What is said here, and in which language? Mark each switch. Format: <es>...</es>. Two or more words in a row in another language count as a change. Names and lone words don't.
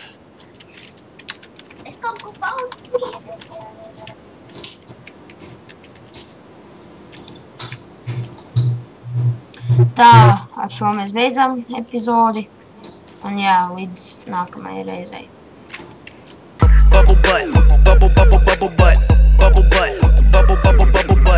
<lv>Es kaut ko pautu redzu. Tā, ar šo mēs beidzam epizodi. Un jā, līdz nākamajai reizei.</lv> <en>Bubble butt, bubble butt, bubble butt, bubble butt, bubble butt.</en>